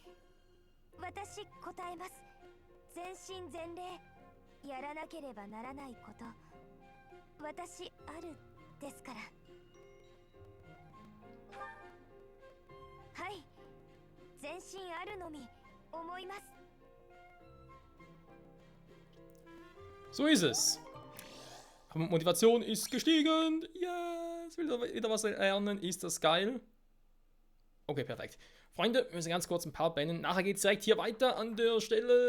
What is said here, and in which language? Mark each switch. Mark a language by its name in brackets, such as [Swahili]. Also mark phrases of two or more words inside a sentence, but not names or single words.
[Japanese] 私答えます。全身全霊やらなければならないこと、私あるですから。はい、全身あるのみ思います。 [German] So ist es. Motivation ist gestiegen. Yes, wieder was lernen. Ist das geil? Okay, perfekt. Freunde, wir müssen ganz kurz ein paar beenden. Nachher geht es direkt hier weiter an der Stelle.